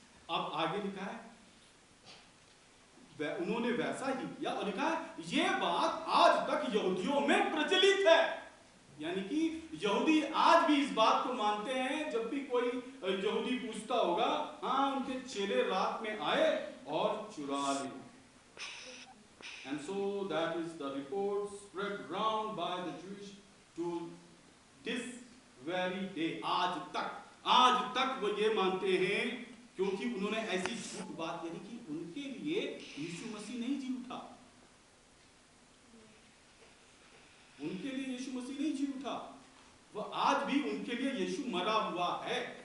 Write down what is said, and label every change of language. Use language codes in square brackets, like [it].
[hi] अब आगे लिखा है उन्होंने वैसा ही किया और लिखा है ये बात आज तक यहूदियों में प्रचलित है। यानी कि यहूदी आज भी इस बात को मानते हैं, जब भी कोई यहूदी पूछता होगा, हाँ उनके चेले रात में आए और चुरा ले। [en] And so that is the report spread round by the Jews to this very day. [hi] आज तक वो ये मानते हैं, क्योंकि उन्होंने ऐसी झूठ बात, यानी कि उनके लिए यीशु मसीह नहीं जी उठा, उनके लिए यीशु मसीह नहीं जी उठा, वो आज भी उनके लिए यीशु मरा हुआ है।